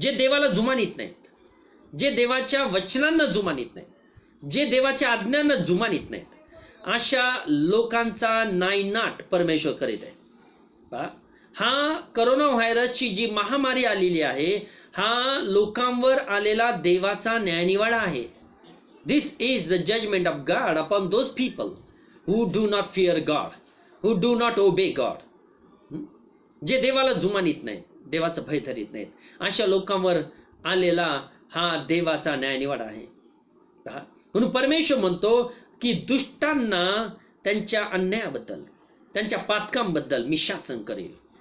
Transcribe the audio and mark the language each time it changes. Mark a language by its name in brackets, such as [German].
[Marathi] जे देवाला जुमानीत नाहीत, जे देवाच्या वचनांना जुमानीत नाहीत, जे देवाच्या आज्ञांना जुमानीत नाहीत, अशा लोकांचा नायनाट परमेश्वर करीत आहे. हा करोना व्हायरसची जी महामारी आलेली आहे, हा लोकांवर आलेला देवाचा न्यायनिवाडा आहे. [English] This is the judgment of God upon those people who do not fear God, who do not obey God. [Marathi] जे देवाला जुमानीत नाहीत, देवाचं भय धरीत नाहीत, अशा लोकांवर आलेला हा देवाचा न्यायनिवाडा आहे. म्हणून परमेश्वर म्हणतो की दुष्टांना त्यांच्या अन्यायाबद्दल, त्यांच्या पातकांबद्दल मी शासन करेल.